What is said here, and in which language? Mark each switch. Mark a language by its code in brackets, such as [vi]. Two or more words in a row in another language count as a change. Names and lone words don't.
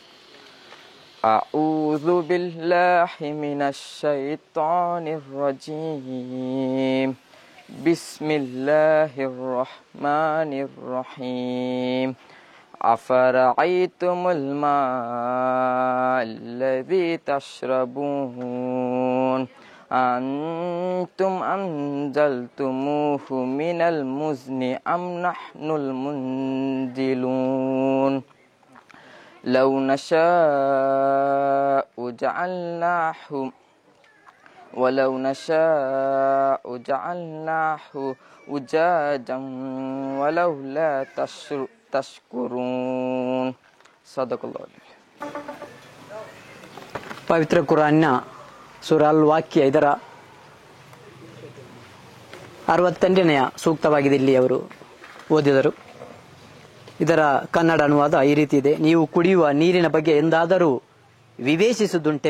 [ar] أعوذ بالله من الشيطان الرجيم. بسم الله الرحمن الرحيم. أفرأيتم الماء الذي تشربون أنتم أنزلتموه من المزن أم نحن المنزلون لو نشاء جعلناه أجاجا ولولا تشكرون صدق الله. [kn] ಪವಿತ್ರ ಕುರಾನ್ನ ಸೂರಾ ಅಲ್ ವಾಕ್ಯ ಇದರ 68ನೇ ಸೂಕ್ತವಾಗಿದೆ. ಇಲ್ಲಿ ಅವರು ಓದಿದರು. ಇದರ ಕನ್ನಡ ಅನುವಾದ ಈ ರೀತಿ ಇದೆ: ನೀವು ಕುಡಿಯುವ ನೀರಿನ ಬಗ್ಗೆ ಎಂದಾದರೂ ವಿವೇಚಿಸುವುದುಂಟೆ?